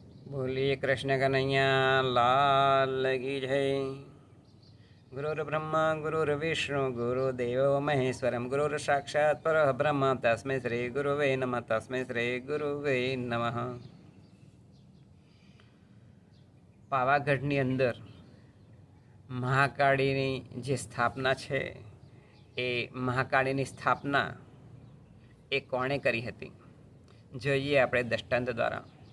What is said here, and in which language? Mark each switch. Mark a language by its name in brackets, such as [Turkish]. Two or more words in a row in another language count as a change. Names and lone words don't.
[Hindi] बोलिए कृष्ण कन्हैया लाल की जय। [Sanskrit] गुरुर्ब्रह्मा गुरुर्विष्णु गुरुदेवो महेश्वरम गुरुर साक्षात् परः ब्रह्म तस्मै श्री गुरुवे नमः तस्मै श्री गुरुवे नमः। [Gujarati] પાવાગઢની અંદર મહાકાળીની જે સ્થાપના છે એ મહાકાળીની સ્થાપના એ કોણે કરી હતી જોઈએ આપણે દૃષ્ટાંત દ્વારા।